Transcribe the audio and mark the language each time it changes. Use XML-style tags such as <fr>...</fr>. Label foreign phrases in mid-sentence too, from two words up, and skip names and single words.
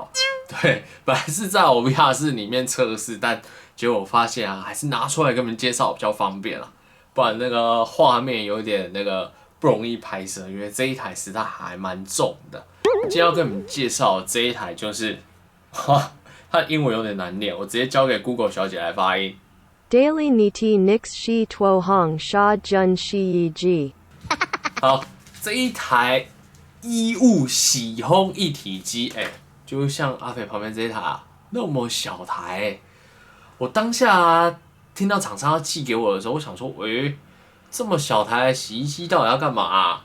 <zh>对，本来是在我 VR 室里面测试，但结果我发现啊，还是拿出来跟你们介绍比较方便啊，不然那个画面有点那个不容易拍摄，因为这一台实在还蛮重的。今天要跟你们介绍的这一台就是，它的英文有点难念，我直接交给 Google 小姐来发音。 Daily Niti Nix Shi Tuo Hong Sha Jun Shi Yi Ji。好，这一台衣物洗烘一体机，就像阿肥旁边这一台啊，那么小台，我当下听到厂商要寄给我的时候，我想说，这么小台的洗衣机到底要干嘛啊？</zh>